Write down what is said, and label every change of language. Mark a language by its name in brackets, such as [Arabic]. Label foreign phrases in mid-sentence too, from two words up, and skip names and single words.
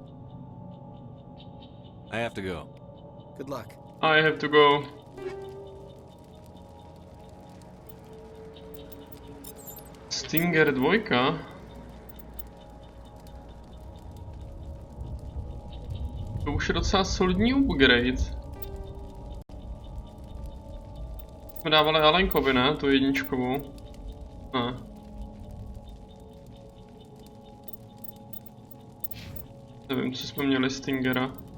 [English] I have to go. Good luck. I have to go. Stinger 2. [Czech] To už je docela solidní upgrade. Jsme dávali Alenkovi, ne? Tu jedničkovou. Ne. Nevím, co jsme měli Stingera.